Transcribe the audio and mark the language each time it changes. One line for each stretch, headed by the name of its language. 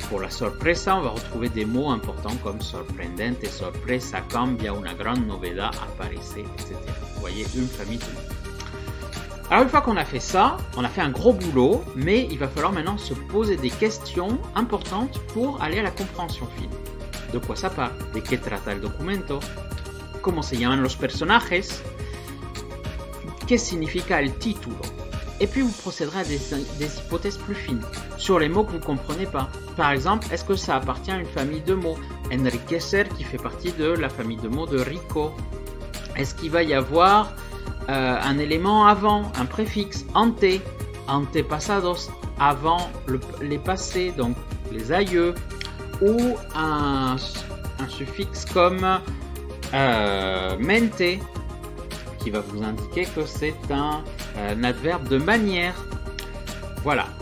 French: Pour la sorpresa, on va retrouver des mots importants comme sorprendente, sorpresa, cambia, una gran novedad, aparece, etc. Vous voyez, une famille de mots. Alors une fois qu'on a fait ça, on a fait un gros boulot, mais il va falloir maintenant se poser des questions importantes pour aller à la compréhension fine. De quoi ça parle?
Spanish: ¿De qué trata el documento? ¿Cómo se llaman los personajes? ¿Qué significa el título?
French: Et puis vous procéderez à des hypothèses plus fines sur les mots que vous ne comprenez pas. Par exemple, est-ce que ça appartient à une famille de mots? Enriquecer qui fait partie de la famille de mots de rico. Est-ce qu'il va y avoir un élément avant, un préfixe, ante, antepasados, avant les passés, donc les aïeux, ou un suffixe comme mente, qui va vous indiquer que c'est un adverbe de manière. Voilà.